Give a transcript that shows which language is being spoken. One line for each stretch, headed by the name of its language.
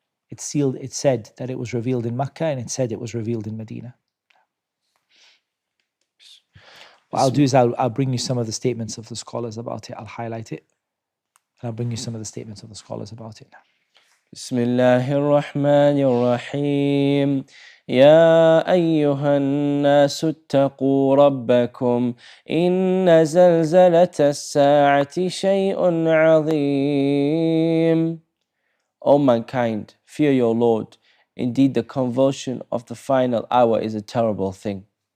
English: It said that it was revealed in Makkah, and it said it was revealed in Medina. What I'll do is I'll bring you some of the statements of the scholars about it. I'll highlight it. And I'll bring you some of the statements of the scholars about it now.
Arabic: Bismillahir Rahmanir Rahim. يا أيها الناس اتقوا ربكم إن زلزلة الساعة شيء عظيم.
English: O mankind, fear your Lord. Indeed, the convulsion of the final hour is a terrible thing.